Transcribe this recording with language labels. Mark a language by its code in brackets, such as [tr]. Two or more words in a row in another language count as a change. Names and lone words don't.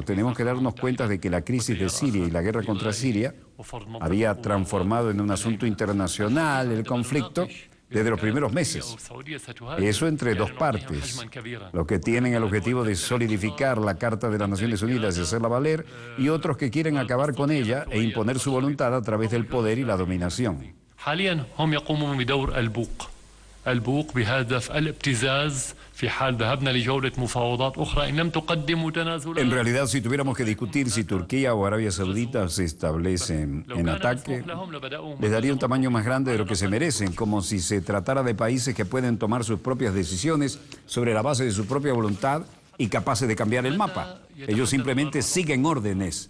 [es] Tenemos que darnos cuenta de que la crisis de Siria y la guerra contra Siria había transformado en un asunto internacional el conflicto desde los primeros meses. Eso entre dos partes, los que tienen el objetivo de solidificar la Carta de las Naciones Unidas y hacerla valer, y otros que quieren acabar con ella e imponer su voluntad a través del poder y la dominación. [ar] البوق بهدف الابتزاز في حال ذهبنا لجولة مفاوضات أخرى إن لم تقدموا تنازلات. [es] En realidad, si tuviéramos que discutir si Turquía o Arabia Saudita se establecen en ataque, les daría un tamaño más grande de lo que se merecen, como si se tratara de países que pueden tomar sus propias decisiones sobre la base de su propia voluntad y capaces de cambiar el mapa. Ellos simplemente siguen órdenes.